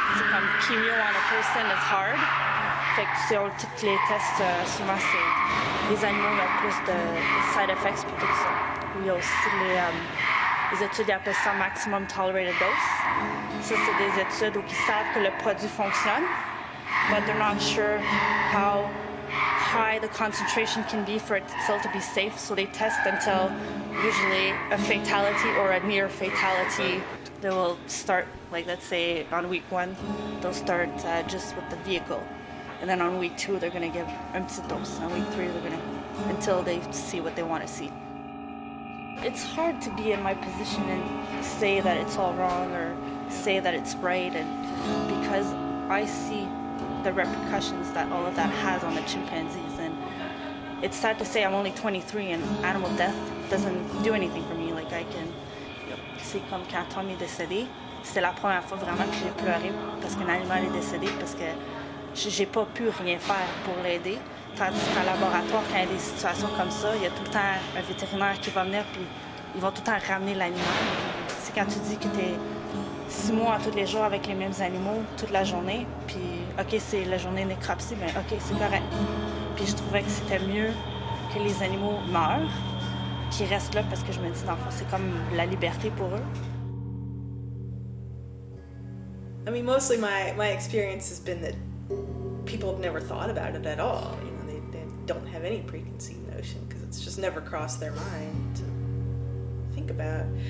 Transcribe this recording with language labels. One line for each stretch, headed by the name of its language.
French: C'est comme
English: chemo on a person is hard.
French: Fait que sur tous les tests, souvent c'est les animaux ont plus de side effects pour tout ça. Il y a aussi les études, ils appellent ça
English: maximum tolerated dose.
French: Ça, c'est des études où ils savent que le produit fonctionne,
English: but they're not sure how high the concentration can be for it still to be safe. So they test until usually a fatality or a near fatality. They will start, like let's say on week 1, they'll start just with the vehicle. And then on week 2, they're going to give
French: un petit dose.
English: On week 3, they're going to, until they see what they want to see. It's hard to be in my position and say that it's all wrong or say that it's right, and because I see the repercussions that all of that has on the chimpanzees. And it's sad to say I'm only 23 and animal death doesn't do anything for me. Like I can,
French: c'est comme quand Tom est décédé, c'était la première fois vraiment que j'ai pleuré parce qu'un animal est décédé, parce que j'ai pas pu rien faire pour l'aider. Tandis qu'en laboratoire, quand il y a des situations comme ça, il y a tout le temps un vétérinaire qui va venir, puis ils vont tout le temps ramener l'animal. C'est quand tu dis que tu es 6 mois tous les jours avec les mêmes animaux, toute la journée, puis OK, c'est la journée nécropsie, mais OK, c'est correct. Puis je trouvais que c'était mieux que les animaux meurent, qu'ils restent là, parce que je me dis, dans le fond, c'est comme la liberté pour eux.
English: I mean, mostly my experience has been that people have never thought about it at all. You know, they don't have any preconceived notion because it's just never crossed their mind to think about.